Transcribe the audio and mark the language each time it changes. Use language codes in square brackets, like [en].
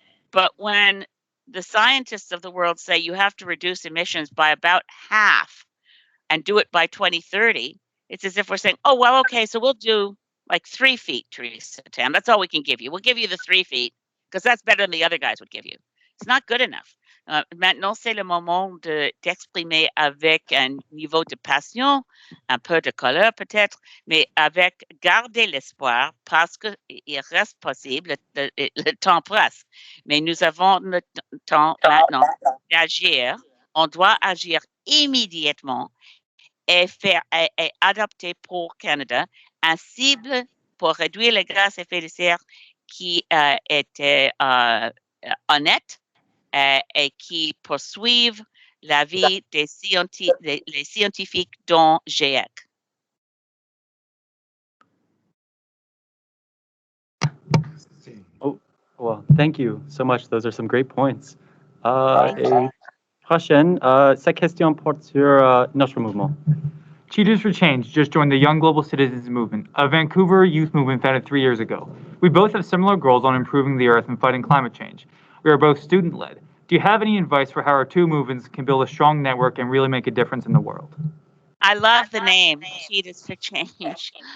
[en] But when the scientists of the world say you have to reduce emissions by about half and do it by 2030, it's as if we're saying, oh, well, okay, so we'll do like 3 feet, Teresa Tam. That's all we can give you. We'll give you the 3 feet because that's better than the other guys would give you. It's not good enough. [fr] Maintenant, c'est le moment d'exprimer avec un niveau de passion, un peu de colère peut-être, mais avec garder l'espoir parce qu'il reste possible, le temps presse. Mais nous avons le temps maintenant d'agir. On doit agir immédiatement et adapter pour Canada un cible pour réduire les gaz à effet de serre qui était honnête et qui poursuivent la vie les scientifiques dont GIEC. [en] Oh, well, thank you so much. Those are some great points. [fr] Et prochaine, cette question porte sur notre mouvement. [en] Cheetahs for Change just joined the Young Global Citizens Movement, a Vancouver youth movement founded 3 years ago. We both have similar goals on improving the earth and fighting climate change. We are both student-led. Do you have any advice for how our two movements can build a strong network and really make a difference in the world? I love the name, Cheetahs for Change.